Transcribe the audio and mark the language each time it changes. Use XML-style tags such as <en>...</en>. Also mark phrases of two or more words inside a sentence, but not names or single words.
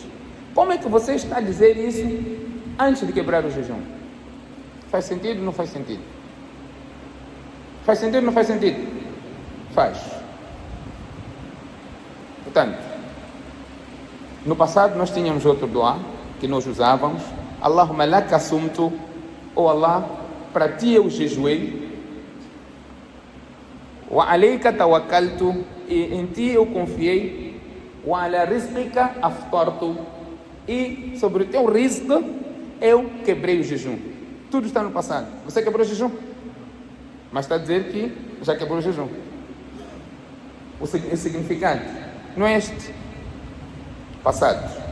<pt>Como é que você está a dizer isso antes de quebrar o jejum? Faz sentido ou não faz sentido? Faz sentido ou não faz sentido? Faz. Portanto, no passado nós tínhamos outro duá que nós usávamos:</pt> <ar>اللهم لك صمت,</ar> <pt>ou Allah, para ti eu jejuei,</pt> <ar>وعليك توكلت,</ar> <pt>e em ti eu confiei,</pt> <ar>وعلى رزقك أفطرت,</ar> <pt>e sobre o teu rizq eu quebrei o jejum. Tudo está no passado. Você quebrou o jejum, mas está a dizer que já quebrou o jejum. O significado não é este. Passado.</pt>